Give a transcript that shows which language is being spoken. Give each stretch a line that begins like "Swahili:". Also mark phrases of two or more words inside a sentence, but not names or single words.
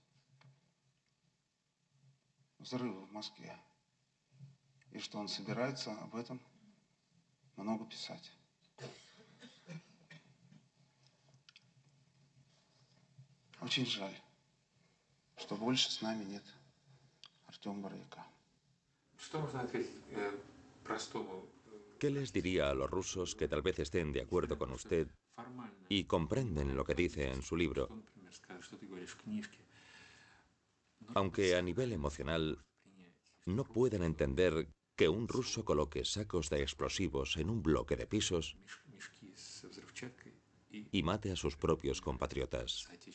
Russian: взрывы в Москве, и что он собирается об этом много писать. Очень жаль, что больше с нами нет Артема Боровика. Что можно ответить простому?
Spanish: ¿Qué les diría a los rusos que tal vez estén de acuerdo con usted y comprenden lo que dice en su libro, aunque a nivel emocional no puedan entender que un ruso coloque sacos de explosivos en un bloque de pisos y mate a sus propios compatriotas?